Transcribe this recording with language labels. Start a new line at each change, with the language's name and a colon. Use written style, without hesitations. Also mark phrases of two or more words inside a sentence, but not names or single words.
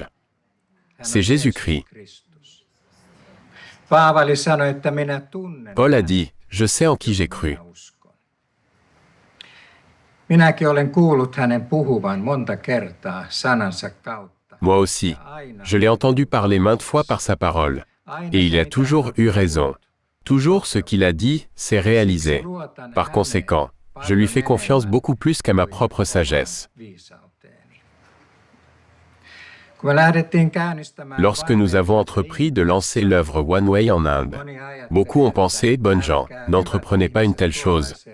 French: C'est Jésus-Christ.
Finnish: Kristus. Paavali sanoi, että minä tunnen.
French: Paul a dit, je sais en qui j'ai cru.
Finnish: Minä uskon. Minäkin olen kuullut hänen puhuvan monta kertaa sanansa kautta.
French: Moi aussi. Je l'ai entendu parler maintes fois par sa parole. Et il a toujours eu raison. Toujours ce qu'il a dit s'est réalisé. Par conséquent, je lui fais confiance beaucoup plus qu'à ma propre sagesse. Lorsque nous avons entrepris de lancer l'œuvre One Way en Inde, beaucoup ont pensé, bonnes gens, n'entreprenez pas une telle chose.